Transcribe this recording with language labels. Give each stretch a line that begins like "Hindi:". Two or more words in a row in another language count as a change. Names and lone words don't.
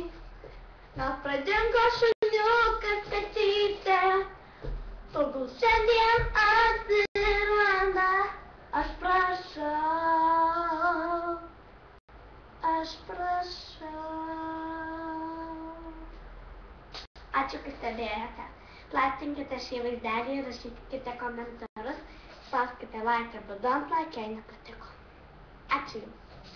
Lithuanian: Gal pradingo šuniukas katytė, tegul šiandien atsiranda. Aš prašau, aš prašau. Ačiū, kad stebėjote. Platinkite šį vaizdelį ir rašykite komentarus. Spauskite like arba
English: don't like,
Lithuanian: jei nepatiko. Ačiū jums.